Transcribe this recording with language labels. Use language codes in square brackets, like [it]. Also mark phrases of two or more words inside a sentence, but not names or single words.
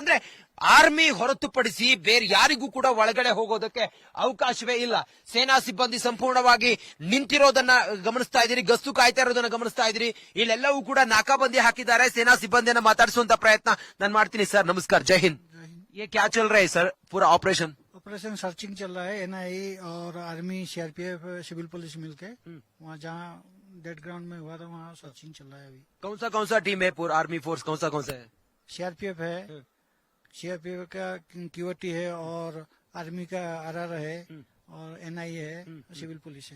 [kn] ಅಂದ್ರೆ ಆರ್ಮಿ ಹೊರತುಪಡಿಸಿ ಬೇರೆ ಯಾರಿಗೂ ಕೂಡ ಒಳಗಡೆ ಹೋಗೋದಕ್ಕೆ ಅವಕಾಶವೇ ಇಲ್ಲ. ಸೇನಾ ಸಿಬ್ಬಂದಿ ಸಂಪೂರ್ಣವಾಗಿ ನಿಂತಿರೋದನ್ನ ಗಮನಿಸ್ತಾ ಇದ್ದೀರಿ, ಗಸ್ತು ಕಾಯ್ತಾ ಇರೋದನ್ನ ಗಮನಿಸ್ತಾ ಇದ್ದೀರಿ. ಇಲ್ಲೆಲ್ಲವೂ ಕೂಡ ನಾಕಾಬಂದಿ ಹಾಕಿದ್ದಾರೆ. ಸೇನಾ ಸಿಬ್ಬಂದಿಯನ್ನ ಮಾತಾಡಿಸುವಂತ ಪ್ರಯತ್ನ ನಾನು ಮಾಡ್ತೀನಿ. ಸರ್ ನಮಸ್ಕಾರ, [hi] जय हिंद. ये क्या चल रहा है सर, पूरा ऑपरेशन? [en] operation searching [hi] चल रहा है। एनआई और [en] army, CRPF, civil police [hi] मिलके वहाँ जहाँ [en] dead ground [hi] में हुआ था वहाँ सर्चिंग चल रहा है अभी। कौन सा टीम है पूरा [en] army force, [hi] कौन सा है? सीआरपीएफ है, सीआरपीएफ का क्यूटी है, और आर्मी का आरआर है, और एनआई है, [en] civil police [hi] है।